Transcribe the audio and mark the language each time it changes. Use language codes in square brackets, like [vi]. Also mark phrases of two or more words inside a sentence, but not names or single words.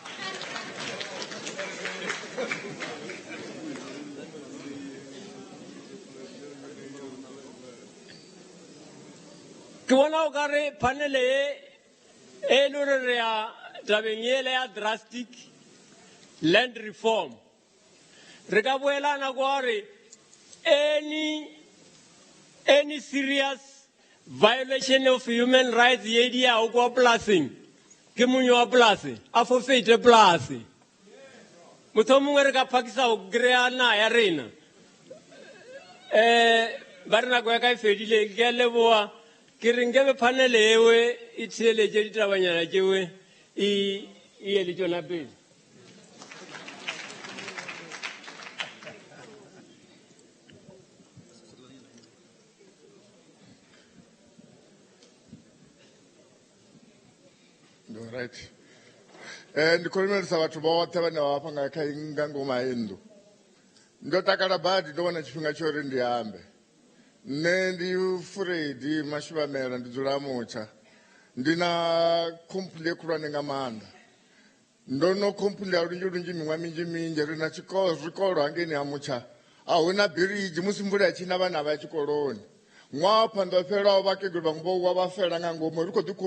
[nso] ke bona o ka re panele e le gore re ya tabeng ele ya drastic land reform re ka boelana kwa gore [en] any serious violation of human rights [nso] ye di yago kwa polaseng ke monyo wa polase a forfeite polase motho mongwe re ka phakisa go kry-a na ya rena ba re nako ya ka e fedile ke a leboa ke re nkebe panele ewe e theeletše ditabanyana tšewe e ele tšona pele [ve] right ndikhulumelisa batho boṱhe vhane vha vha nga kha nga ngoma nnḓu ndo takala badi ndo wana tshifhinga tsho uri ndi ambe nne ndi Fredi Mashivamela ndi dzula Mutsha ndi na complaint khulwane nga maanḓa ndo no complaint lunzhi miṅwaha minzhi ri na zwikolo hangeni ha Mutsha a hu na biriji musi mvula ya tshina vhana vha tshikoloni ṅwaha phanḓa o fhelaho vhakegulu vhaṅwe vho wa vha fela nga ngomu ri khou ḓi